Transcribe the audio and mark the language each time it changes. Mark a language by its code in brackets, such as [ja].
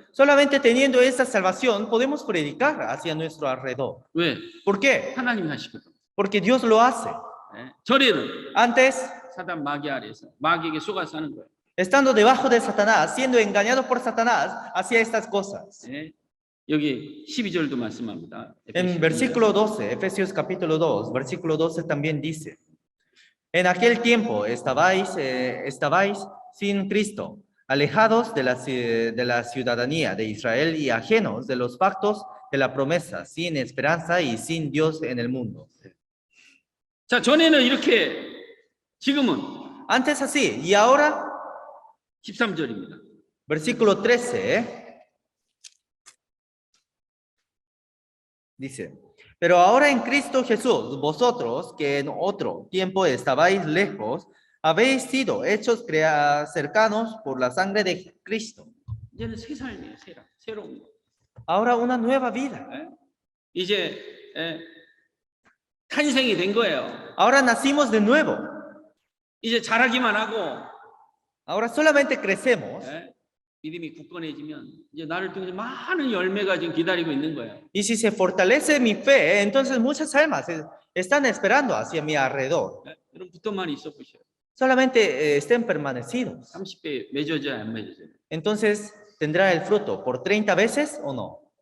[es] Solamente teniendo esa salvación podemos predicar hacia nuestro alrededor. [ko] 왜? [es] ¿Por qué? [ko] 하나님이 하시거든. [es] Porque Dios lo hace. [ko] 전에는 [es] Antes, [ko] 사단 마귀 아래서 마귀에게 속아서 하는 거예요. [es] estando debajo de Satanás, siendo engañado por Satanás, hacía estas cosas. [ko] 여기 12절도 말씀합니다. [es] En versículo 12, Efesios capítulo 2, versículo 12 también dice, en aquel tiempo estabais sin Cristo, alejados de la ciudadanía de Israel y ajenos de los pactos de la promesa, sin esperanza y sin Dios en el mundo. [ko] 자, 전에는 이렇게 지금은 [es] Antes así, y ahora, [ko] 13절입니다. [es] versículo 13, dice, pero ahora en Cristo Jesús, vosotros que en otro tiempo estabais lejos, habéis sido hechos cercanos por la sangre de Cristo. [ko] 이제는 새 삶이에요, 새로운 거. [es] Ahora una nueva vida. [ko] 이제 탄생이 된 거예요. [es] Ahora nacimos de nuevo. [ko] 이제 자라기만 하고 [es] Ahora solamente crecemos. [ko] 믿음이 굳건해지면 이제 나를 통해서 많은 열매가 지금 기다리고 있는 거예요. [es] Y si se fortalece mi fe, entonces muchas almas están esperando hacia mi alrededor. [ko] 여러분 붙어만 있어 보세요. [es] Solamente estén permanecidos. [ko] 30배 맺어져요, 안 맺어져요? [es] Entonces, ¿tendrá el fruto por 30 veces o no?